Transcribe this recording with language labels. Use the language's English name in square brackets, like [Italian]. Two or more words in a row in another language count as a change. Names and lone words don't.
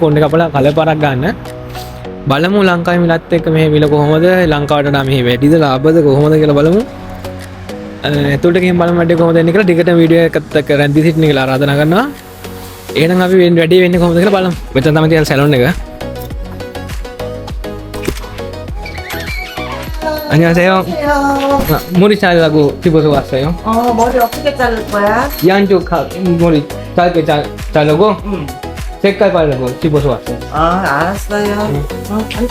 [Sinhala] කොණ්ඩේ කපලා කලර් පාරක් ගන්න. බලමු ලංකාවේ මිලත් එක්ක මෙහි මිල කොහොමද? ලංකාවට වඩා මෙහි වැඩිද ලාභද කොහොමද කියලා බලමු. එතකොට ගිහින් බලමු වැඩේ කොහොමද එන්නේ කියලා ටිකට වීඩියෝ එකත් එක්ක රැඳී සිටින්න කියලා ආරාධනා කරනවා. එහෙනම් අපි වැඩි වෙන්නේ කොහොමද කියලා බලමු. මෙතන තමයි තියෙන සැලුන් එක. [Korean] 안녕하세요. 머리 자르라고 집어서 왔어요. 머리 어떻게 자를 거야? 양쪽 머리 짧게 자르고 색깔 바르고 집어서 왔어요. 알았어요. 앉아.